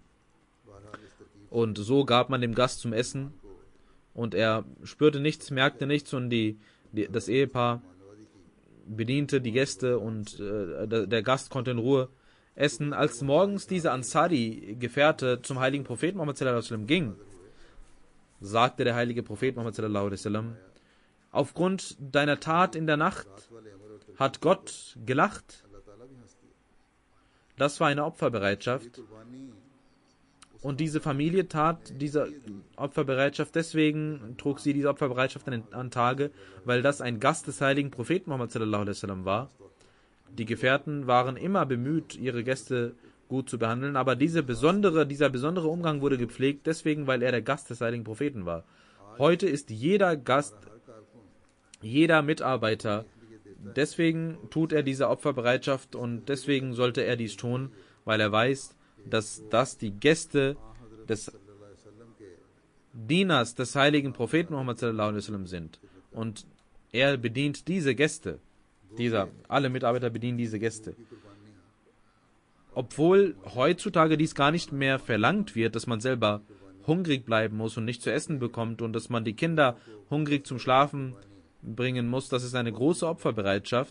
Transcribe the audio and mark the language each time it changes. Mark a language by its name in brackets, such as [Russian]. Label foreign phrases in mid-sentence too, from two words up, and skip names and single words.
[German] Und so gab man dem Gast zum Essen und er spürte nichts, merkte nichts und das Ehepaar bediente die Gäste und der Gast konnte in Ruhe essen. Als morgens dieser Ansari-Gefährte zum heiligen Propheten Muhammad [Arabic] صلى الله عليه وسلم [German] ging, sagte der heilige Prophet Muhammad [Arabic] صلى الله عليه وسلم, [German] aufgrund deiner Tat in der Nacht hat Gott gelacht. Das war eine Opferbereitschaft. Und diese Familie tat diese Opferbereitschaft, deswegen trug sie diese Opferbereitschaft an Tage, weil das ein Gast des heiligen Propheten Muhammad [Arabic] صلى الله عليه وسلم [German] war. Die Gefährten waren immer bemüht, ihre Gäste gut zu behandeln, aber dieser besondere Umgang wurde gepflegt, deswegen, weil er der Gast des heiligen Propheten war. Heute ist jeder Gast, jeder Mitarbeiter, deswegen tut er diese Opferbereitschaft und deswegen sollte er dies tun, weil er weiß, dass das die Gäste des Dieners des heiligen Propheten Muhammad [Arabic] صلى الله عليه وسلم [German] sind. Und er bedient diese Gäste. Alle Mitarbeiter bedienen diese Gäste. Obwohl heutzutage dies gar nicht mehr verlangt wird, dass man selber hungrig bleiben muss und nicht zu essen bekommt und dass man die Kinder hungrig zum Schlafen bringen muss, das ist eine große Opferbereitschaft.